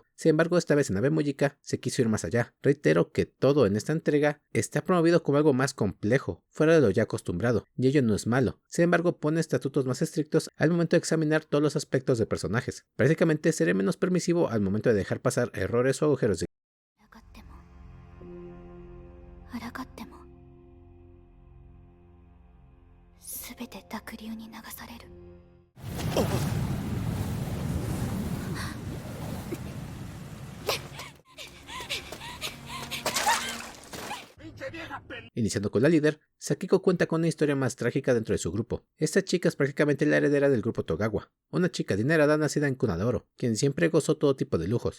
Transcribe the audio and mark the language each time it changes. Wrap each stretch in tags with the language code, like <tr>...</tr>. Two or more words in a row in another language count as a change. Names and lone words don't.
<es>Sin embargo, esta vez en Abe Mujika se quiso ir más allá. Reitero que todo en esta entrega está promovido como algo más complejo, fuera de lo ya acostumbrado, y ello no es malo. Sin embargo, pone estatutos más estrictos al momento de examinar todos los aspectos de personajes. Prácticamente seré menos permisivo al momento de dejar pasar errores o agujeros de</es> <ja>抗っても抗っても全て濁流に流される。</ja> <es>Iniciando con la líder, Sakiko cuenta con una historia más trágica dentro de su grupo. Esta chica es prácticamente la heredera del grupo Togawa, una chica adinerada nacida en cuna de oro, quien siempre gozó todo tipo de lujos.</es>